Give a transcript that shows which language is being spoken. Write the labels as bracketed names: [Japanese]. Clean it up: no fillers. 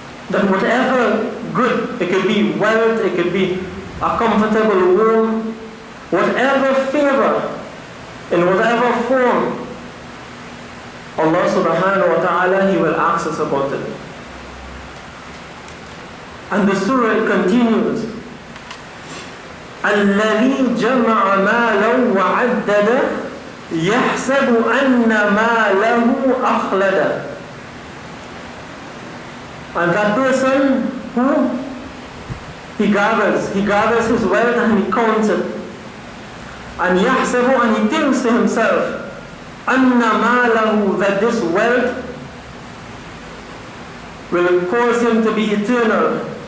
[English] That whatever good, it could be wealth, it could be a comfortable home, whatever favor, in whatever form, Allah subhanahu wa ta'ala, He will ask us about it. And the surah continues, [Arabic] الَّذِي جَمَعَ مَالًا وَعَدَّدَ يَحْسَبُ أَنَّ مَالَهُ أَخْلَدَ. [English] And that person who he gathers his wealth and he counts it. And يَحْسَبُ, and he thinks to himself, [Arabic] أَنَّ مَالَهُ, [English] that this wealth will cause him to be eternal.